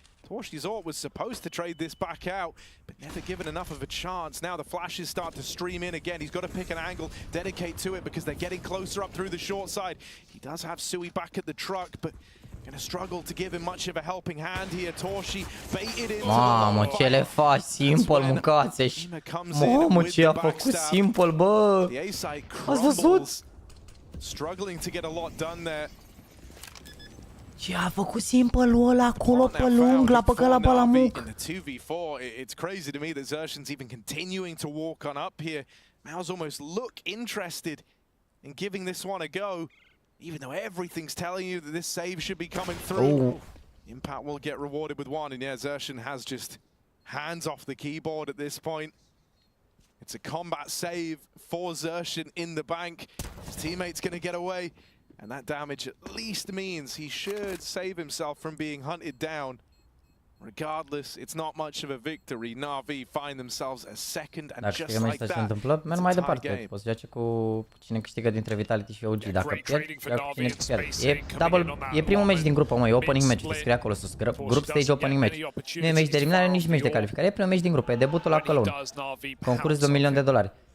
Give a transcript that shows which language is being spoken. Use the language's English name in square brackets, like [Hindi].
[English] Torshi's ult was supposed to trade this back out, but never given enough of a chance. Now the flashes start to stream in again. He's got to pick an angle, dedicate to it because they're getting closer up through the short side. He does have Sui back at the truck, but gonna struggle to give him much of a helping hand here. Torshi baited into [Romanian] Mamă, ce le faci? Simple, mâncați-și. Mamă, ce a făcut Simple, bă! Ați văzut? [English] Struggling to get a lot done there. [Romanian] Ce a făcut Simple-ul ăla acolo pe lung, l-a băgat la balamuc. [English] In the 2v4, it's crazy to me that Xerxion's even continuing to walk on up here. MOUZ almost look interested in giving this one a go, even though everything's telling you that this save should be coming through. Impact will get rewarded with one, and yeah, Xerxion has just hands off the keyboard at this point. It's a combat save for Xerxion in the bank. His teammate's going to get away. And that damage at least means he should save himself from being hunted down. Regardless, it's not much of a victory. NaVi find themselves a second, and just like that, [Romanian] merg mai departe. Poți joace cu cine câștigă dintre Vitality și OG. Dacă pierd, cine pierde. E primul meci din grupă, măi, [English] opening match. [Romanian] Te scrie acolo sus, [English] group stage opening match. [Romanian] Nu e meci de eliminare, nici meci de calificare. E primul meci din grupă, e debutul la Cologne. Concurs de $1.000.000.